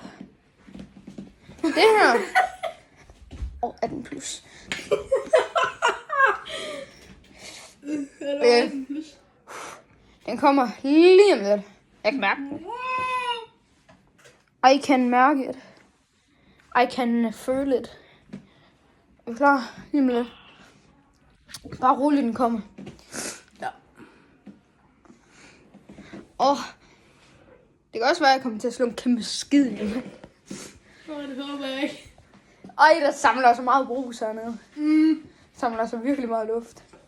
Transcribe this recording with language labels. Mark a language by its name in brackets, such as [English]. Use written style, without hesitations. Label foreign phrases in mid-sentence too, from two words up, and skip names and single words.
[Danish] Det her. 18 plus. Okay. Den kommer lige om lidt. Jeg kan mærke den. [English] I can mærke it. I can feel it. [Danish] Er du klar? Lige om lidt. Bare roligt, den kommer. Ja. Det kan også være, at jeg kommer til at slå en kæmpe skid i den. Det håber jeg ikke. Der samler så meget brus hernede. Samler så virkelig meget luft.